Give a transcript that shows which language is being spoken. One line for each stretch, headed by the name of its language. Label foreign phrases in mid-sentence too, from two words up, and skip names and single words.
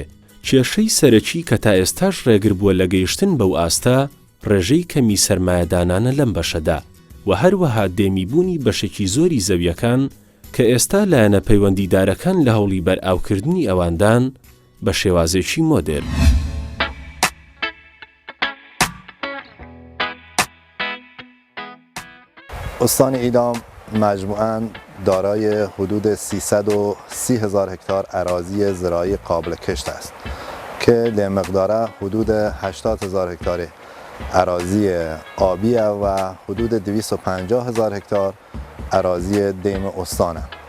Central Kurdish: کێشەی سەرەکی کە تا ئێستاش ڕێگر بووە لە گەیشتن بەو ئاستا ڕێژەی کەمی سەرمایەدانانە لەم بەشەدا و هەروەها دێمیبوونی بەشێکی زۆری زەویەکان کە ئێستا لایەنە پەیوەندیدارەکان لە هەوڵی بەرئاوکردنی ئەواندان بە شێوازێکی مۆدێرن.
Persian: استان ایلام مجموعاً دارای حدود 330,000 هکتار اراضی زراعی قابل کشت است که لمقدار حدود 80,000 هکتار اراضی آبی و حدود 250,000 هکتار اراضی دیم استانه.